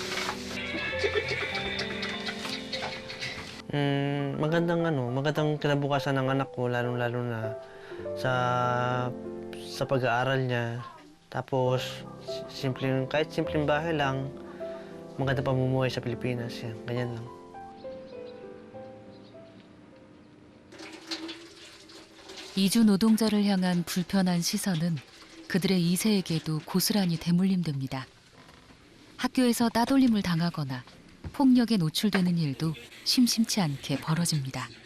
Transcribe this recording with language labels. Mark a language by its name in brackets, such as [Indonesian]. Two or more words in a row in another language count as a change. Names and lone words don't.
[Filipino] Magandang kinabukasan ng anak ko, lalo na sa pag-aaral niya. Tapos, kahit simpleng bahay lang, maganda pamumuhay sa Pilipinas. Yan, ganyan lang. [Korean] 이주 노동자를 향한 불편한 시선은 그들의 2세에게도 고스란히 대물림됩니다. 학교에서 따돌림을 당하거나 폭력에 노출되는 일도 심심치 않게 벌어집니다.